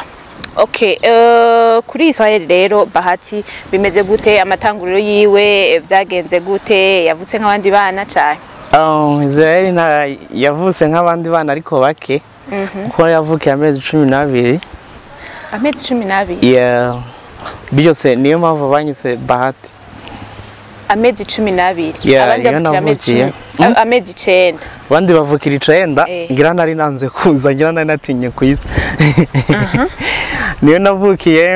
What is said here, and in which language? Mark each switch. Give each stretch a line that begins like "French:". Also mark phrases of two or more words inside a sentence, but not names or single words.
Rundi: Okay, kuri Israel rero Bahati bimeze gute, amatanguriro yiwe vyagenze gute, yavutse nk'abandi bana cyane? Israel yavutse nk'abandi bana ariko bake. Kuko yavukiye amezi 12. Amezi 12? Yeah. Byose niyo mpamvu banyise Bahati. Amezi 12. Abandi bavukiye amezi 9. Abandi bavukira 9, ngira nari nanze kuza, ngira nari natinye kwisi. Niyo navukiye.